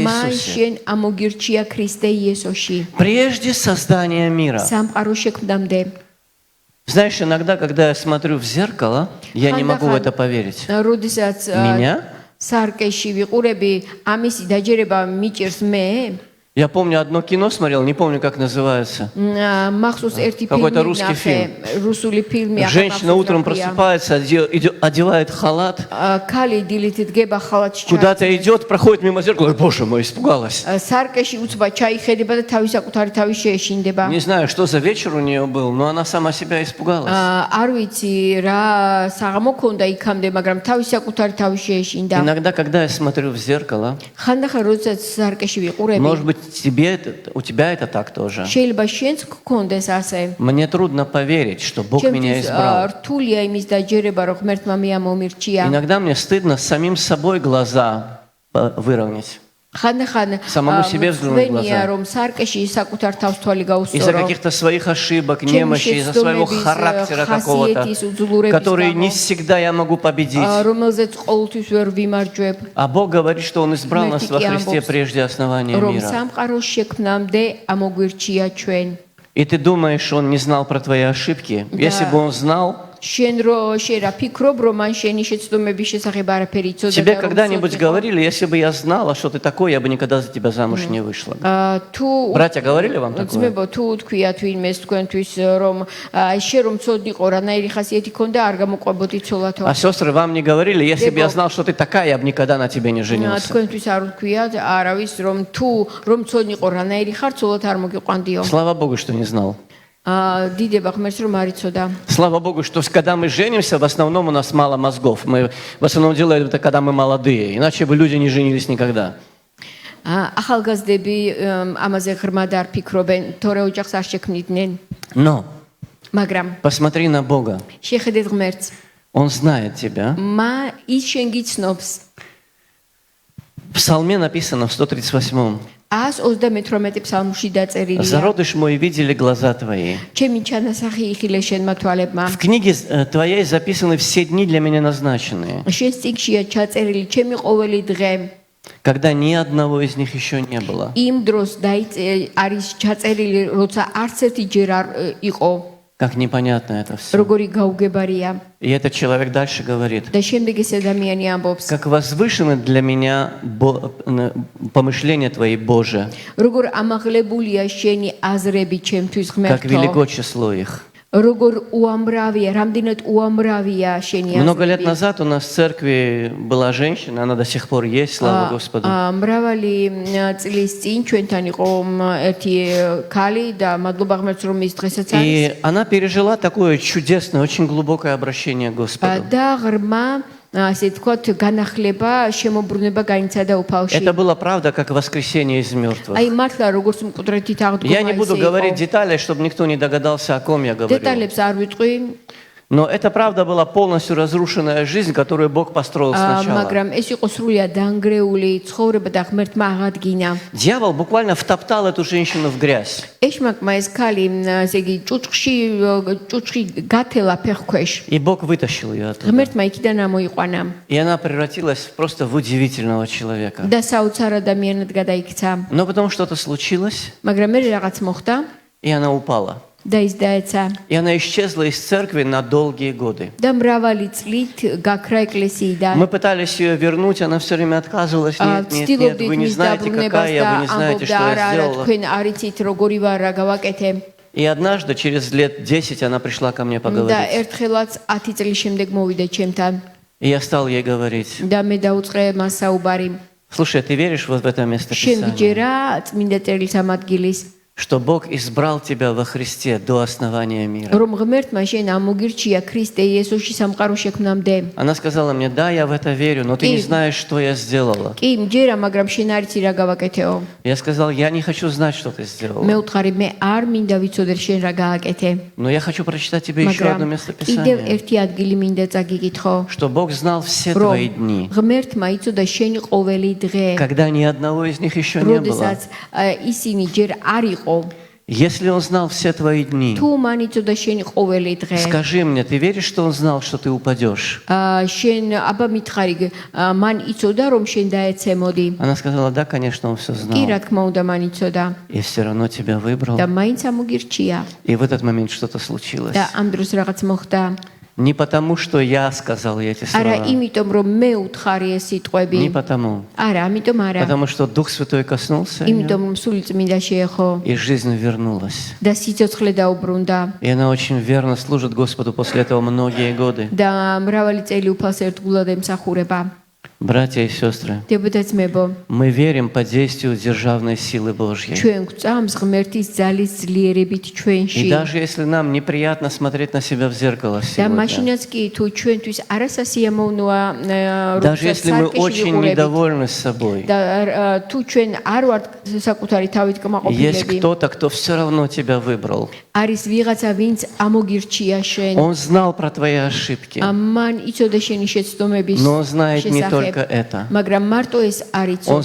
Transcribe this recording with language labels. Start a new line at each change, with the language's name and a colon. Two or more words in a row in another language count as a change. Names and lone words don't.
Georgian: მან Иисусе. შენ ამოგირჩია ქრისტე იესოში.
Russian: Прежде создания мира.
Georgian: სამყარო შექმნამდე.
Russian: Знаешь, иногда, когда я смотрю в зеркало, я не могу в это поверить.
Georgian: როდესაც
Russian: Меня?
Georgian: სარკეში ვიყურები, ამისი დაჯერება მიჭირს მე.
Russian: Я помню, одно кино смотрел, не помню, как называется.
Georgian: მახსოვს ერთი
Russian: Какой-то
Georgian: ფილმი
Russian: русский фильм.
Georgian: რუსული ფილმი
Russian: Женщина утром просыпается, одевает халат,
Georgian: ქალი დილით დგება ხალათში
Russian: куда-то идет, проходит мимо зеркала, боже мой, испугалась.
Georgian: სარკეში უცბად ჩაიხედება და თავის საკუთარი თავი შეეშინდება.
Russian: Не знаю, что за вечер у нее был, но она сама себя испугалась.
Georgian: არ ვიცი რა საღამო ქონდა იქამდე, მაგრამ თავის საკუთარი თავი შეეშინდა.
Russian: Иногда, когда я смотрю в зеркало,
Georgian: ხანდახან როდესაც სარკეში вიყურები,
Russian: может быть, у тебя это так тоже.
Georgian: შეიძლება შენც გქონდეს ასე.
Russian: Мне трудно поверить, что Бог меня
Georgian: ჩემთვის
Russian: избрал.
Georgian: რთულია იმის დაჯერება, რომ ღმერთმა მე ამომირჩია.
Russian: Иногда мне стыдно самим собой глаза выровнять.
Georgian: ხანდახან
Russian: Самому себе взглянуть в
Georgian: მწვენია,
Russian: глаза.
Georgian: რომ сарკეში საკუთარ თავს თვალი
Russian: Из-за
Georgian: გაუსწორო.
Russian: каких-то своих ошибок, немощи, из-за своего характера какого-то, который не всегда я могу победить.
Georgian: რომელზეც ყოველთვის ვერ ვიმარჯვებ.
Russian: А Бог говорит, что Он избрал нас во Христе прежде основания
Georgian: რომ
Russian: мира.
Georgian: სამყაროს შექმნამდე ამოგვირჩია ჩვენ.
Russian: И ты думаешь, Он не знал про твои ошибки? Если бы Он знал,
Georgian: შენ რა ფიქრობ, რომ მან შენი შეცდომების შესახებ არაფერი იცოდა
Russian: тебе
Georgian: და რომ
Russian: когда-нибудь говорили, если бы я знала, что ты такой, я бы никогда за тебя замуж не вышла.
Georgian: თუ
Russian: Братья, говорили вам такое?
Georgian: ძმებო, თუ თქვიათ ვინმეს თქვენთვის, რომ შენ რომ ცოდნიყო, რანაირი ხასიათი ქონდა, არ გამოყვებოდი ცოლათო.
Russian: А сестры вам не говорили, если бы я знал, что ты такая, я бы никогда на тебе не женился.
Georgian: თქვენთვის არ ვთქვიათ, არავის რომ თუ რომ ცოდნიყო, რანაირი ხარ, ცოლად არ მოგიყვანდიო.
Russian: Слава Богу, что не знал.
Georgian: დიდება ღმერთს რომ არ იცოდა.
Russian: Слава Богу, что когда мы женимся, в основном у нас мало мозгов. Мы в основном делаем это, когда мы молодые. Иначе бы люди не женились никогда.
Georgian: ახალგაზრდები ამაზე ღრმად არ ფიქრობენ, თორე ოჯახს არ შექმნიდნენ.
Russian: Но
Georgian: მაგრამ
Russian: посмотри на Бога.
Georgian: შეხედეთ ღმერთს.
Russian: Он знает тебя.
Georgian: ის შენ გიცნობს.
Russian: В Псалме написано в 138-м.
Georgian: 138 ფსალმში დაწერილია.
Russian: Зародыш мой видели глаза твои.
Georgian: ჩემი ჩანასახი იხილე შენმა თვალებმა.
Russian: В книге твоей записаны все дни для меня назначенные,
Georgian: შენ წიგშია ჩაწერილი ჩემი ყოველი დღე.
Russian: когда ни одного из них еще не было.
Georgian: იმ დროს არის ჩაწერილი, როცა არც ერთი ჯერ არ იყო.
Russian: Как непонятно это все.
Georgian: როგორი გაუგებარია.
Russian: И этот человек дальше говорит.
Georgian: და შემდეგ ეს ადამიანი ამბობს.
Russian: Как возвышены для меня помышления твои, Боже.
Georgian: როგორ ამაღლებულია შენი აზრები ჩემთვის
Russian: Как
Georgian: ღმერთო.
Russian: велико число их.
Georgian: როგორ უამრავია, რამდენად уамრავია შენი
Russian: Много лет
Georgian: აზრები.
Russian: назад у нас в церкви была женщина, она до сих пор есть, слава Господу.
Georgian: მრავალი წლის წინ ჩვენთან იყო ერთი ქალი და მადლობა ღმერთს რომ ის დღესაც არის.
Russian: И она пережила такое чудесное, очень глубокое обращение к Господу.
Georgian: და ღრმა ასე თქვათ განახლება, შემოbrunება განიცადა უფალში.
Russian: Это было правда, как воскресение из мертвых.
Georgian: აი მართლა როგორც მკვდრეთით აღდგომა
Russian: Я не буду говорить деталей, чтобы никто не догадался, о ком я говорю.
Georgian: დეტალებს არ ვიტყვი.
Russian: Но это правда была полностью разрушенная жизнь, которую Бог построил сначала.
Georgian: მაგრამ ეს იყო სრულიად დანგრეული ცხოვრება და ღმერთმა აღადგინა.
Russian: Дьявол буквально втоптал эту женщину в грязь.
Georgian: ეშმაკმა ეს ქალი, ესე იგი ჭუჭხი გათელა ფეხქვეშ.
Russian: И Бог вытащил ее оттуда.
Georgian: ღმერთმა იქიდან ამოიყვანა
Russian: И она превратилась просто в удивительного человека.
Georgian: და საოცარ ადამიანად გადაიქცა.
Russian: Но потом что-то случилось,
Georgian: მაგრამ მე რაღაც მოხდა
Russian: и она упала.
Georgian: და ის დაეცა.
Russian: И она исчезла из церкви на долгие годы.
Georgian: და მრავალი წლით გაქრა ეკლესიიდან.
Russian: Мы пытались ее вернуть, она все время отказывалась. Нет, нет, нет, вы не знаете, какая я, вы не знаете, что я сделала.
Georgian: თქვენ არ იცით როგორი ვარ, რა გავაკეთე.
Russian: И однажды, через лет 10, она пришла ко мне
Georgian: და
Russian: поговорить.
Georgian: ერთხელაც 10 წლის შემდეგ მოვიდა ჩემთან
Russian: И я стал ей говорить:
Georgian: და მე დაუწყე მას საუბარი.
Russian: слушай, ты веришь вот в это
Georgian: შენ
Russian: местописание,
Georgian: ვიჯერა წმინდა წერილს ამ ადგილის,
Russian: что Бог избрал тебя во Христе до основания мира?
Georgian: რომ ღმერთმა შენ ამოგირჩია ქრისტე იესოში სამყარო შექმნამდე.
Russian: Она сказала мне: да, я в это верю, но ты не знаешь, что я сделала.
Georgian: კი, მჯერა, მაგრამ შენ არ იცი რა გავაკეთეო.
Russian: Я сказал: я не хочу знать, что ты сделала.
Georgian: მე უთხარი, მე არ მინდა ვიცოდე შენ რა გააკეთე.
Russian: Но я хочу прочитать тебе еще одно
Georgian: მაგრამ კიდევ
Russian: местописание,
Georgian: ერთი ადგილი მინდა წაგიკითხო,
Russian: что Бог знал все твои
Georgian: რომ
Russian: дни,
Georgian: ღმერთმა იცოდა შენი ყოველი დღე,
Russian: когда ни одного из них еще не было.
Georgian: როდესაც ისინი ჯერ არ იყო.
Russian: Если Он знал все твои дни,
Georgian: თუ მან იცოდა შენი ყოველი დღე,
Russian: скажи мне, ты веришь, что Он знал, что ты упадешь?
Georgian: შენ აბა მითხარი, მან იცოდა რომ შენ დაეცემოდი.
Russian: Она сказала: да, конечно, Он все
Georgian: კი,
Russian: знал.
Georgian: რა თქმა უნდა, მან იცოდა
Russian: И все равно тебя выбрал.
Georgian: და მაინც ამოგირჩია.
Russian: И в этот момент что-то случилось.
Georgian: და ამ დროს რაღაც მოხდა.
Russian: Не потому, что я сказал ей эти
Georgian: არა,
Russian: слова.
Georgian: იმიტომ რომ მე უთხარი ეს სიტყვები.
Russian: Не потому.
Georgian: არა, ამიტომ არა.
Russian: Потому что Дух Святой коснулся её,
Georgian: იმიტომ რომ სული წმინდა შეეხო
Russian: и жизнь вернулась.
Georgian: და სიცოცხლე დაუბრუნდა
Russian: И она очень верно служит Господу после этого многие годы.
Georgian: და მრავალი წელი უფალს ერთგულად ემსახურება.
Russian: Братья и сестры,
Georgian: დებოდა ძმებო,
Russian: мы верим по действию державной силы Божьей.
Georgian: ჩვენ გვწამს ღმერთის ძალის ძლიერებით
Russian: И
Georgian: ჩვენში.
Russian: даже если нам неприятно смотреть на себя в зеркало
Georgian: და
Russian: сегодня,
Georgian: მაშინაც კი თუ ჩვენთვის არასასიამოვნოა
Russian: даже если мы
Georgian: სარკეში
Russian: очень
Georgian: ვიყურებით
Russian: недовольны собой,
Georgian: და თუ ჩვენ არ ვართ საკუთარი თავით
Russian: есть
Georgian: კმაყოფილები,
Russian: кто-то, кто все равно тебя выбрал.
Georgian: არის ვიღაცა ვინც ამოგირჩია შენ.
Russian: Он знал про твои ошибки,
Georgian: მან იცოდა შენი შეცდომების
Russian: но он знает не только только это.
Georgian: მაგრამ მარტო ეს არ
Russian: Он